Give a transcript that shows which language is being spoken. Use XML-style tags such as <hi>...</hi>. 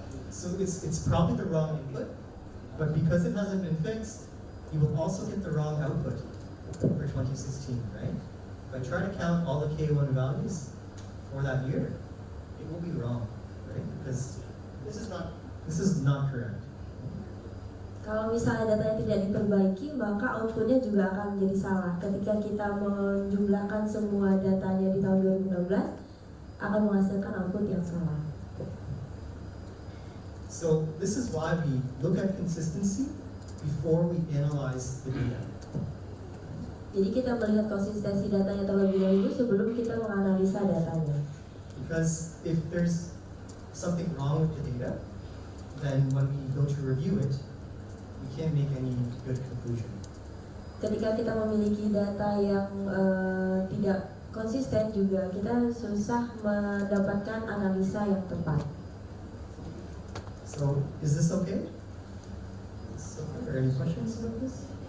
<en>So it's probably the wrong input, but because it hasn't been fixed, you will also get the wrong output for 2016, right? If I try to count all the K1 values for that year, it will be wrong, right? Because this is not correct.</en> <id>Kalau misalnya datanya tidak diperbaiki, maka outputnya juga akan menjadi salah. Ketika kita menjumlahkan semua datanya di tahun 2016, akan menghasilkan output yang salah.</id> <en>So this is why we look at consistency before we analyze the data.</en> <id>Jadi kita melihat konsistensi datanya terlebih dahulu sebelum kita menganalisa datanya.</id> <en>Because if there's something wrong with the data, then when we go to review it, we can't make any good conclusion.</en> <id>Ketika kita memiliki data yang tidak konsisten juga, kita susah mendapatkan analisa yang tepat.</id> <en>So is this okay? So, are there any questions about this?</en>